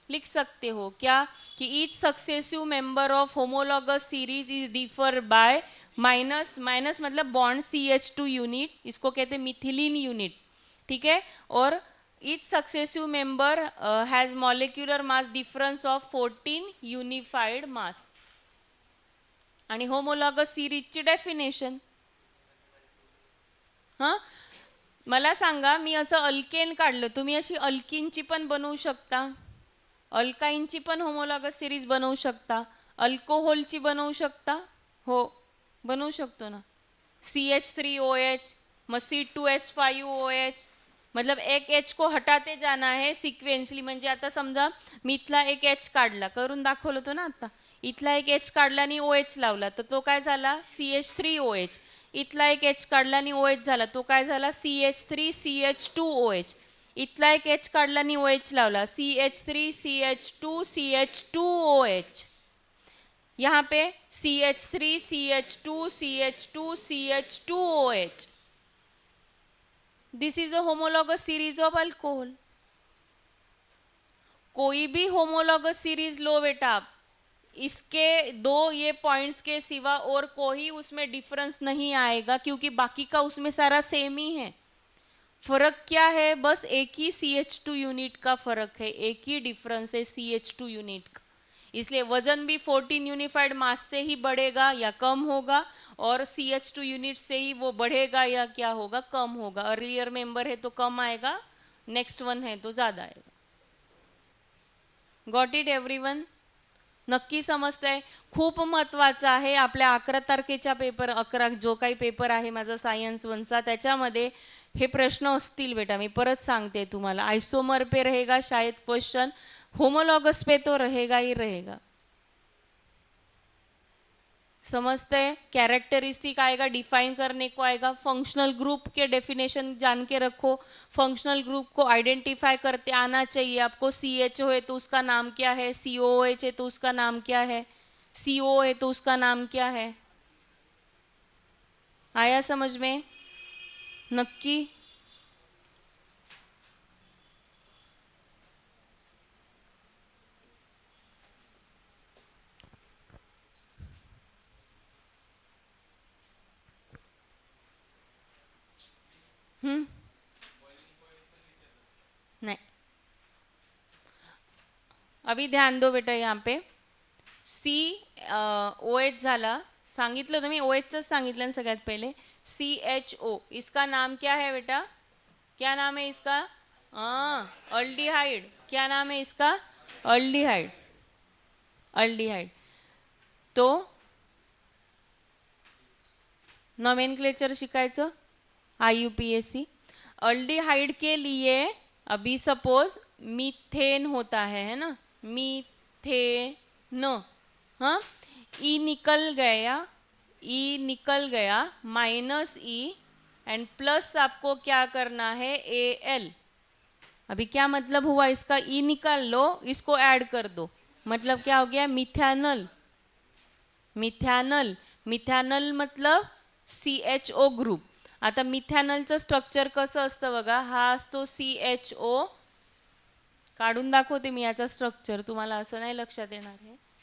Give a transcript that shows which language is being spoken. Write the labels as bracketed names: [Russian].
[Hindi] लिख सकते हो क्या कि [English] each successive member of homologous series is differ by [Hindi] minus मतलब बॉन्ड CH2 यूनिट, इसको कहते हैं मिथिलीन यूनिट. ठीक है. [English] और each successive member has molecular mass difference of 14 unified mass. [Marathi] आणि होमोलॉगस सीरीजची डेफिनेशन. हां, मला सांगा, मी असं अल्केन काढलं, तुम्ही अशी अल्किनची पण बनवू शकता, अल्काईनची पण होमोलॉगस सिरीज बनवू शकता, अल्कोहोलची बनवू शकता. हो, बनवू शकतो ना. CH3OH, मग C2H5OH. [Hindi] मतलब एक H को हटाते जाना है सिक्वेन्सली. [Marathi] म्हणजे आता समजा मी इथला एक H काढला, करून दाखवलं होतं ना आता. इथला एक H काढला आणि OH लावला, तर तो काय झाला? CH3OH. इथला एक H काढला आणि OH झाला, तो काय झाला? CH3CH2OH. इथला एक H काढला आणि OH लावला, CH3CH2CH2OH. [Hindi] यहाँ पे CH3 CH2 CH2 CH2OH. [English] This is a homologous series of alcohol. [Hindi] कोई भी होमोलॉगस सीरीज लो बेटा आप, इसके 2 ये पॉइंट्स के सिवा और कोई उसमें डिफरेंस नहीं आएगा, क्योंकि बाकी का उसमें सारा सेम ही है. फर्क क्या है? बस एक ही CH2 यूनिट का फर्क है, एक ही डिफरेंस है CH2 यूनिट का. इसलिए वजन भी 14 यूनिफाइड मास से ही बढ़ेगा या कम होगा, और CH2 यूनिट से ही वो बढ़ेगा या क्या होगा? कम होगा. अर्लियर मेंबर है तो कम आएगा, नेक्स्ट वन है तो ज़्यादा आएगा. [English] Got it everyone? [Marathi] नक्की समजतंय? खूप महत्त्वाचं आहे. आपल्या 11 तारखेच्या पेपर 11 जो काही पेपर आहे माझा सायन्स 1चा त्याच्यामध्ये हे प्रश्न असतील बेटा. मी परत सांगते तुम्हाला. [Hindi] आइसोमर पे रहेगा शायद क्वेश्चन, होमोलॉगस पे तो रहेगा ही रहेगा. समझते हैं? कैरेक्टरिस्टिक आएगा, डिफाइन करने को आएगा. फंक्शनल ग्रुप के डेफिनेशन जान के रखो. फंक्शनल ग्रुप को आइडेंटिफाई करते आना चाहिए आपको. CHO है तो उसका नाम क्या है, COOH है तो उसका नाम क्या है, CO है तो उसका नाम क्या है. आया समझ में? नक्की. नहीं, अभी ध्यान दो बेटा. यहाँ पे [Marathi] COH झाला, सांगितलं तुम्ही OHच सांगितलं ना सगळ्यात पहिले. [Hindi] CHO इसका नाम क्या है बेटा? क्या नाम है इसका? अल्डिहाइड. क्या नाम है इसका? अल्डिहाइड. अल्डिहाइड. [Marathi] तो नोमेनक्लेचर शिकायचं IUPAC. [Hindi] अल्डिहाइड के लिए अभी सपोज मीथेन होता है ना, मीथेन. हाँ, ई निकल गया -E एंड प्लस आपको क्या करना है Al. अभी क्या मतलब हुआ इसका? ई निकाल लो, इसको ऐड कर दो, मतलब क्या हो गया? मिथैनल. मिथॅनल. [Marathi] मिथॅनल मतलब CHO ग्रुप. आता मिथॅनलचं स्ट्रक्चर कसं असतं बघा. हा असतो CHO. काढून दाखवते मी याचा स्ट्रक्चर, तुम्हाला असं नाही लक्षात येणार आहे.